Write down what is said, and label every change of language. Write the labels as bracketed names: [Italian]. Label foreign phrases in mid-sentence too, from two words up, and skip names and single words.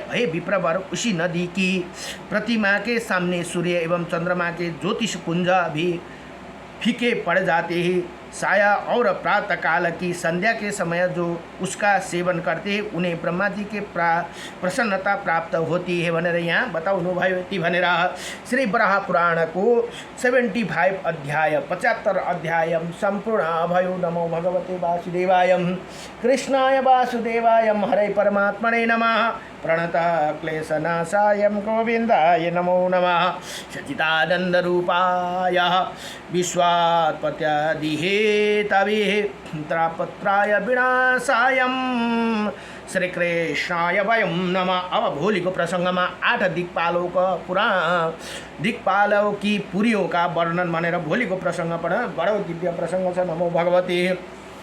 [Hindi] हे विप्रवर, उसी नदी की प्रतिमा के सामने सूर्य एवं चंद्रमा के ज्योतिष पुंज भी फीके पड़ जाते हैं। साया और प्रातः काल की संध्या के समय जो उसका सेवन करते हैं उन्हें ब्रह्मा जी के प्रसन्नता प्राप्त होती है [Nepali] भनेर यहाँ बताउनु भयो। ती भनेर श्री वराह पुराण को 75 अध्याय 75 अध्याय संपूर्ण भयो। [Sanskrit] नमो भगवते वासुदेवाय कृष्णाय वासुदेवाय हरे परमात्मने नमः। प्रणत क्लेशनाशाय गोविंदाय नमो नमः। सच्चिदानंद रूपाय विश्वात्पत्यादिहे तवे त्रापत्राय विनाशाय श्री कृष्णाय वयम नमः। [Nepali] अब भोलि को प्रसंग [Hindi] में 8 दिक्पालों की पुरियों का वर्णन [Nepali] भनेर भोलि को प्रसंग पर बड़ो दिव्य प्रसंग छ। [Sanskrit] नमो भगवते